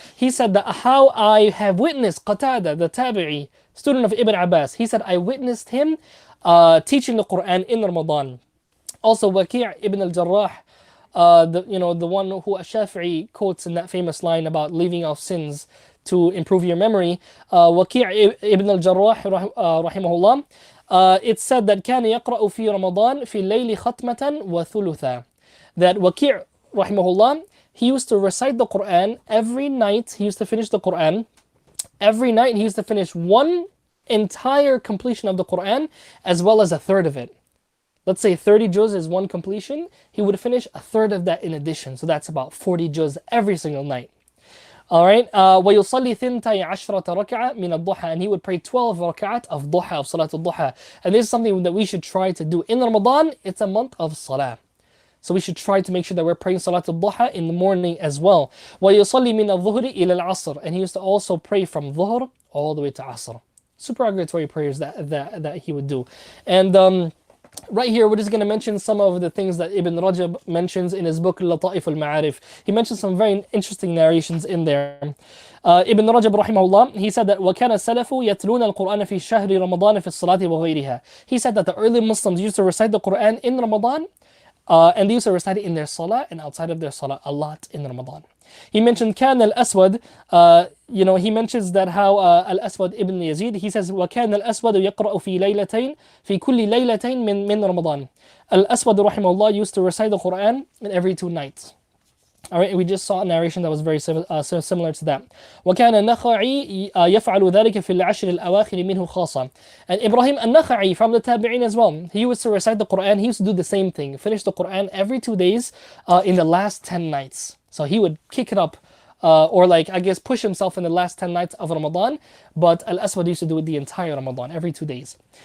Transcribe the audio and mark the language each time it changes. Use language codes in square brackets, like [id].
[en] He said that how I have witnessed Qatada, the Tabi'i, student of Ibn Abbas. He said I witnessed him teaching the Quran in Ramadan. Also Waki' ibn al-Jarrah, the one who Ash-Shafi'i quotes in that famous line about leaving off sins to improve your memory. Waki' ibn al-Jarrah rahimahullah, it said that [ar] كان يقرأ في رمضان في الليل ختمة وثلثا. [en] That Waki' rahimahullah, he used to recite the Quran every night. He used to finish the Quran every night. He used to finish one entire completion of the Quran as well as a third of it. Let's say 30 juz is one completion. He would finish a third of that in addition. So that's about 40 juz every single night. All right. [ar] وَيُصَلِّي ثِنْتَيْ عَشْرَةَ رَكَعَةً مِنَ الضُّحَى. [en] And he would pray 12 rak'at of duha, of salat al-duha. And this is something that we should try to do. In Ramadan, it's a month of salah. So we should try to make sure that we're praying salat al-duha in the morning as well. [ar] وَيُصَلِّي مِنَ الظُّهْرِ إِلَى الْعَصْرِ. [en] And he used to also pray from dhuhr all the way to asr. Supererogatory prayers that he would do. And right here, we're just going to mention some of the things that Ibn Rajab mentions in his book Lata'if al-Ma'arif. He mentions some very interesting narrations in there. [ar] Ibn Rajab rahimahullah, [en] he said that [ar] وَكَانَ السَّلَفُ يَتْلُونَ الْقُرْآنَ فِي شَهْرِ رَمَضَانَ فِي الصَّلَاةِ وَغَيْرِهَا. [en] He said that the early Muslims used to recite the Quran in Ramadan, and they used to recite it in their salah and outside of their salah a lot in Ramadan. He mentioned [ar] كان الأسود, [en] he mentions that how [ar] الأسود ibn Yazid, [en] he says [ar] وكان الأسود يقرأ في ليلتين في كل ليلتين من رمضان. [en] الأسود rahimahullah used to recite the Quran in every 2 nights. Alright, we just saw a narration that was very similar to that. [ar] وكان النخعي يفعل ذلك في العشر الأواخر منه خاصة. [en] And Ibrahim al-Nakha'i from the Tabi'in as well, he used to recite the Quran, he used to do the same thing, finish the Quran every 2 days in the last 10 nights. So he would kick it up, or push himself in the last 10 nights of Ramadan, but Al-Aswad used to do it the entire Ramadan, every 2 days.